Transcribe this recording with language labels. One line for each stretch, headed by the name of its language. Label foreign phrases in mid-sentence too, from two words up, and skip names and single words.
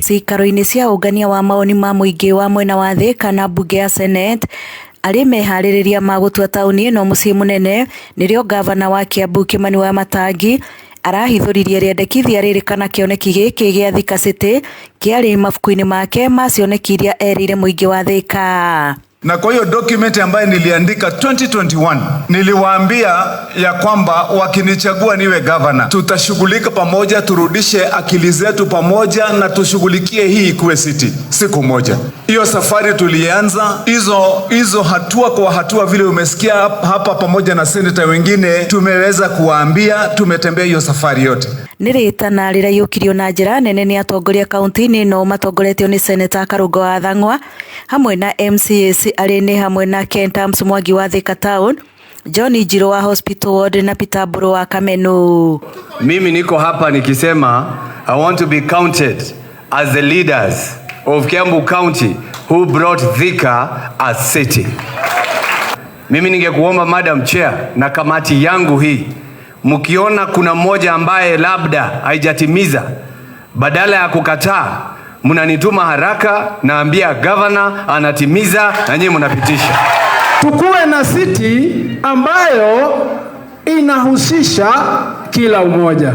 Kikuyu: Cikaro-inĩ cia ũngania wa maoni ma mũingĩ wa mwena wa Thika na mbunge ya Senate arĩ meharĩrĩria ma gũtua taũni ĩno mũciĩ mũnene, nĩrĩo gavana wa Kiambu Kimani Wamatangi arahithũririe rĩendekithia rĩrĩ kana kĩoneki gĩkĩ gĩa Thika City kĩarĩ mabuku-inĩ make ma cioneki iria erire mũingĩ wa Thika.
Swahili: Na kwa hiyo document ambayo niliandika 2021 niliwaambia ya kwamba wakinichagua niwe governor, tutashughulika pamoja, turudishe akili zetu pamoja na tushughulikie hii kuwe city siku moja. Hiyo safari tulianza, hizo hatua kwa hatua vile umesikia hapa pamoja na senator wengine tumeweza kuwaambia, tumetembea hiyo safari yote.
Kikuyu: Nĩrĩtana rĩraiyũkirio na njĩra nene nĩ atongoria kaunti-inĩ no matongoretio nĩ Senator Karungo wa Thang'wa hamwe na MCAC arĩ nĩ hamwe na Kenta Mwangi wa Thika Town, John Njiro wa Hospital Ward na Peter Mburu wa Kameno.
Swahili: Mimi niko hapa nikisema
English: I want to be counted as the leaders of Kiambu County who brought Thika as city.
Swahili: Mimi ningekuomba
English: Madam Chair
Swahili: na kamati yangu hii, mkiona kuna mmoja ambaye labda haijatimiza, badala ya kukataa mnanituma haraka, naambia governor anatimiza na nyinyi mnapitisha. Tukuwe na city ambayo inahusisha kila umoja.